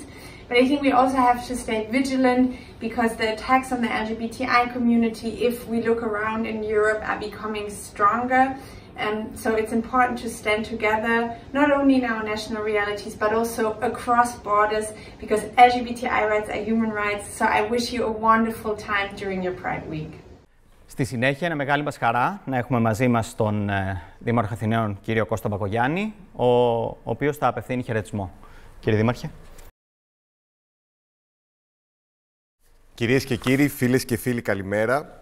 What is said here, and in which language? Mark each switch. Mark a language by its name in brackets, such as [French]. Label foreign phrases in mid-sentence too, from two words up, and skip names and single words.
[English] But I think we also have to stay vigilant because the attacks on the LGBTI community, if we look around in Europe, are becoming stronger. So it's important to stand together, not only in our national realities, but also across borders, because LGBTI rights are human rights. So I wish you a wonderful time during your Pride Week. [Greek] Στη συνέχεια, είναι μεγάλη μας χαρά να έχουμε μαζί μας τον Δήμαρχο Αθηναίων, κύριο Κώστα Μπακογιάννη, ο οποίος θα απευθύνει χαιρετισμό. Κύριε Δήμαρχε. Κυρίες και κύριοι, φίλες και φίλοι, καλημέρα.